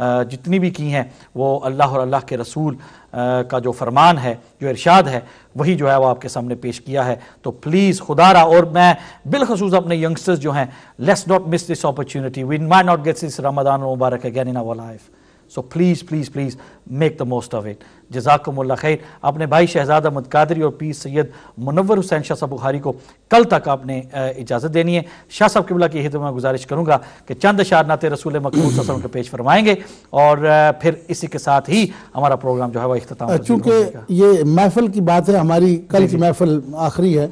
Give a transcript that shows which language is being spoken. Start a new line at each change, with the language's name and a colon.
Urdu: جتنی بھی کی ہیں وہ اللہ اور اللہ کے رسول کا جو فرمان ہے جو ارشاد ہے وہی جو ہے وہ آپ کے سامنے پیش کیا ہے. تو پلیز خدا را اور میں بالخصوص اپنے ینگسٹرز جو ہیں
English: Let's not miss this opportunity we might not get this Ramzan المبارک again in our life. So please please please make the most of it.
Arabic: جزاکم اللہ خیر.
Urdu: اپنے بھائی شہزاد احمد قادری اور پیر سید منور حسین شاہ صاحب بخاری کو کل تک آپ نے اجازت دینی ہے. شاہ صاحب قبلہ کی خدمت میں گزارش کروں گا کہ چند اشعار نعت رسول مقبول صلی اللہ علیہ وسلم کے پیش فرمائیں گے اور پھر اسی کے ساتھ ہی ہمارا پروگرام جو ہے وہ اختتام. چونکہ یہ محفل کی بات ہے, ہماری کل کی محفل آخری ہے